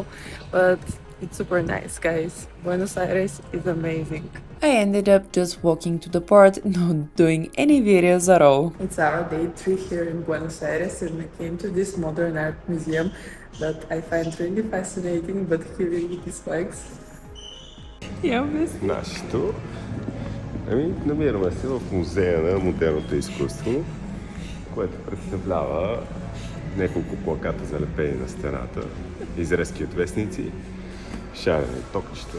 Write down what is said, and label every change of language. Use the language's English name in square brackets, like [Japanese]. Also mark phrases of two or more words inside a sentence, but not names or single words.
[English] But it's super nice, guys. Buenos Aires is amazing. I ended up just walking to the port, not doing any videos at all. It's our day 3 here in Buenos Aires, and we came to this modern art museum. that I find really fascinating, but he really dislikes. [Bulgarian] Я обясня. Нашето. Ами, намираме се в музея на модерното изкуство, което представлява няколко плаката залепени на стената, изрезки от вестници, шарени токчета.